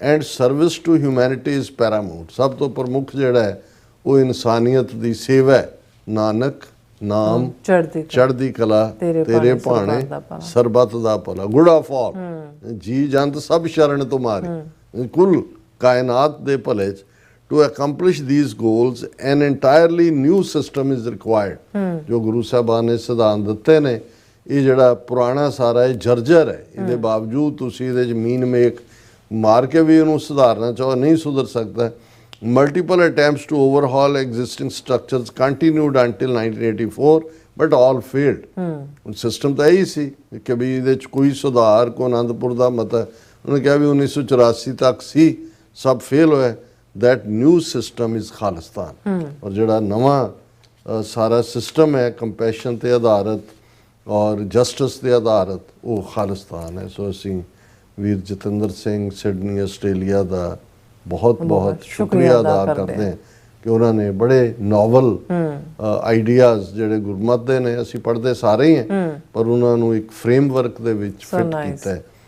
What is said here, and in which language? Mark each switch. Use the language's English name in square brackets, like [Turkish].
[English] And service to humanity is paramount. [Punjabi] ਸਭ ਤੋਂ ਪ੍ਰਮੁੱਖ ਜਿਹੜਾ ਹੈ ਉਹ ਇਨਸਾਨੀਅਤ ਦੀ ਸੇਵਾ ਹੈ। ਨਾਨਕ ਨਾਮ ਚੜ੍ਹਦੀ ਕਲਾ ਤੇਰੇ ਭਾਣੇ ਸਰਬੱਤ ਦਾ ਭਲਾ। [English] good of all, [Punjabi] ਜੀ ਜੰਤ ਸਭ ਸ਼ਰਨ ਤੁਮਾਰੀ, ਕੁੱਲ ਕਾਇਨਾਤ ਦੇ ਭਲੇ 'ਚ। [English] To accomplish these goals, an entirely new system is required। [Punjabi] ਜੋ ਗੁਰੂ ਸਾਹਿਬਾਨ ਨੇ ਸਿਧਾਂਤ ਦਿੱਤੇ ਨੇ, ਇਹ ਜਿਹੜਾ ਪੁਰਾਣਾ ਸਾਰਾ ਇਹ ਜਰਜਰ ਹੈ, ਇਹਦੇ ਬਾਵਜੂਦ ਤੁਸੀਂ ਇਹਦੇ 'ਚ ਮੀਨ ਮੇਕ ਮਾਰ ਕੇ ਵੀ ਇਹਨੂੰ ਸੁਧਾਰਨਾ ਚਾਹੋ, ਨਹੀਂ ਸੁਧਰ ਸਕਦਾ। [English] Multiple attempts to overhaul existing structures continued until 1984, but all failed। [Punjabi] System ਤਾਂ ਇਹੀ ਸੀ ਕਿ ਵੀ ਇਹਦੇ 'ਚ ਕੋਈ ਸੁਧਾਰ, ਕੋ ਆਨੰਦਪੁਰ ਦਾ ਮਤਾ ਉਹਨੇ ਕਿਹਾ ਵੀ 1984 ਤੱਕ ਸੀ, ਸਭ ਫੇਲ ਹੋਇਆ। [English] That new system is Khalistan. [Punjabi] ਔਰ ਜਿਹੜਾ ਨਵਾਂ ਸਾਰਾ ਸਿਸਟਮ ਹੈ ਕੰਪੈਸ਼ਨ ਤੇ ਆਧਾਰਿਤ ਔਰ ਜਸਟਿਸ ਤੇ ਆਧਾਰਿਤ, ਉਹ ਖਾਲਿਸਤਾਨ ਹੈ। ਸੋ ਅਸੀਂ ਵੀਰ ਜਤਿੰਦਰ ਸਿੰਘ ਸਿਡਨੀ ਆਸਟ੍ਰੇਲੀਆ ਦਾ ਬਹੁਤ ਬਹੁਤ ਸ਼ੁਕਰੀਆ ਅਦਾ ਕਰਦੇ ਹਾਂ ਕਿ ਉਹਨਾਂ ਨੇ ਬੜੇ ਨੋਵਲ ਆਈਡੀਆਜ਼ ਜਿਹੜੇ ਗੁਰਮਤਿ ਦੇ ਨੇ, ਅਸੀਂ ਪੜ੍ਹਦੇ ਸਾਰੇ ਹੀ ਹਾਂ, ਪਰ ਉਹਨਾਂ ਨੂੰ ਇੱਕ ਫਰੇਮਵਰਕ ਦੇ ਵਿੱਚ ਫਿੱਟ ਕੀਤਾ ਹੈ।